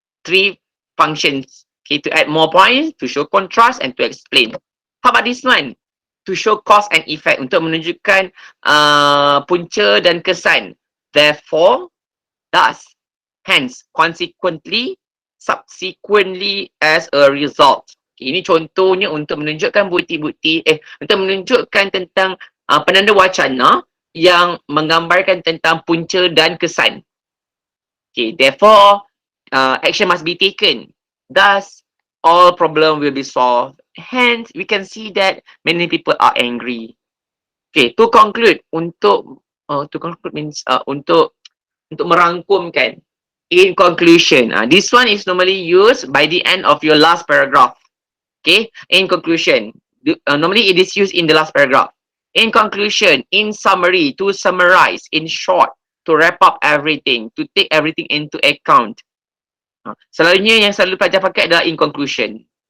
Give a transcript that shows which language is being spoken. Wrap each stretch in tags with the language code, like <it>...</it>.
<en>3 functions, okay, to add more points, to show contrast, and to explain. How about this one? To show cause and effect,</en> <ms>untuk menunjukkan punca dan kesan.</ms> <en>Therefore, thus, hence, consequently, subsequently, as a result.</en> <ms>Okay, ini contohnya untuk menunjukkan bukti-bukti, untuk menunjukkan tentang penanda wacana yang menggambarkan tentang punca dan kesan.</ms> <en>Okay, therefore, action must be taken. Thus, all problem will be solved. Hence, we can see that many people are angry. Okay, to conclude, to conclude means</en> <ms>untuk merangkumkan.</ms> <en>In conclusion, this one is normally used by the end of your last paragraph. Okay, in conclusion, normally it is used in the last paragraph. In conclusion, in summary, to summarize, in short, to wrap up everything, to take everything into account.</en> <ms>Selalunya yang selalu pelajar pakai adalah in conclusion.</ms>